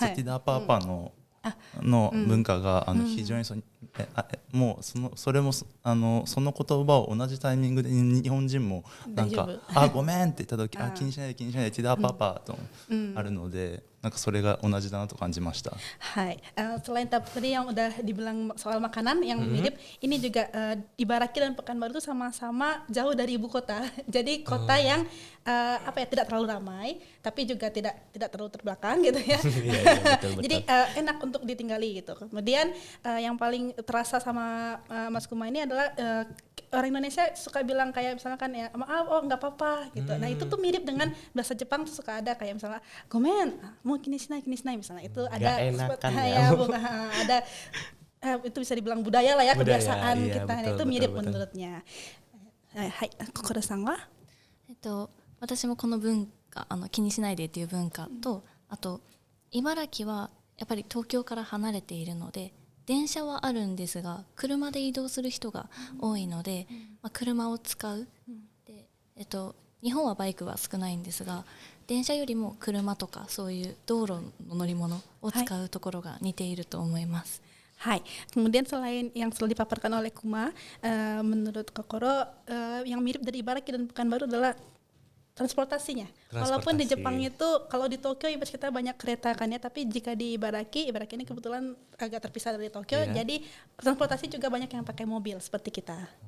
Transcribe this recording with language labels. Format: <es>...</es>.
<ja>ティダアパーパの文化が非常にもうそれもその言葉を同じタイミングで日本人もなんかごめんって言った時気にしないでティダーパパとあるので、なんかそれが同じだなと感じました。</ja> <id>Hai, selain tadi yang udah dibilang soal makanan yang mirip, ini juga Ibaraki dan Pekanbaru itu sama-sama jauh dari ibu kota. Jadi kota yang tidak terlalu ramai, tapi juga tidak terlalu terbelakang gitu ya. Betul. Jadi enak untuk ditinggali gitu. Kemudian yang paling terasa sama Mas Kuma ini adalah orang Indonesia suka bilang kayak misalkan ya maaf, nggak apa-apa gitu. Nah itu tuh mirip dengan bahasa Jepang tuh suka ada kayak misalnya</id> <ja>gomen, mau kini sinai</ja> <id>misalnya itu ada ada itu bisa dibilang budaya lah ya, kebiasaan iya, kita. betul, itu mirip betul. menurutnya. Hai, Kokoro-san wa?</id> <ja>私もこの文化気にしないでっていう文化と、あと茨城はやっぱり東京から離れているので電車はあるんですが車で移動する人が多いので、車を使う、で日本はバイクは少ないんですが電車よりも車とかそういう道路の乗り物を使うところが似ていると思います。</ja> <id>Hai, kemudian selain yang selalu dipaparkan oleh Kuma, menurut Kokoro yang mirip dari Ibaraki dan Pekanbaru adalah transportasinya. Walaupun di Jepang itu kalau di Tokyo ibarat kita banyak kereta kan ya, tapi jika di Ibaraki ini kebetulan agak terpisah dari Tokyo, jadi transportasi juga banyak yang pakai mobil seperti kita.</id>